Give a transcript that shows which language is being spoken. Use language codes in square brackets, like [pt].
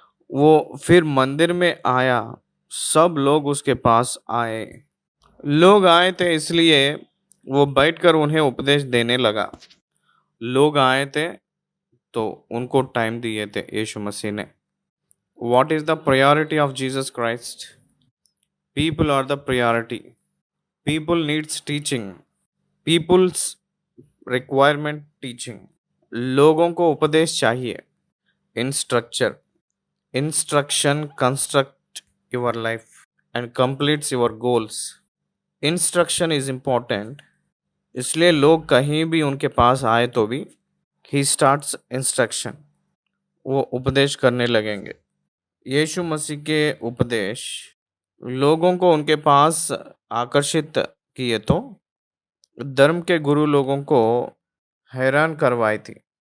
[hi] वो फिर मंदिर में आया, सब लोग उसके पास आए। लोग आए थे इसलिए वो बैठकर उन्हें उपदेश देने लगा। लोग आए थे तो उनको टाइम दिए थे यीशु मसीह ने। [en] What is the priority of Jesus Christ? People are the priority. People needs teaching. People's requirement teaching. [hi] लोगों को उपदेश चाहिए। Instructure. [en] Instruction construct your life and completes your goals. Instruction is important. [hi] इसलिए लोग कहीं भी उनके पास आए तो भी [en] he starts instruction. [hi] वो उपदेश करने लगेंगे। यीशु मसीह के उपदेश लोगों को उनके पास आकर्षित किए तो धर्म के गुरु लोगों को हैरान करवाई थी।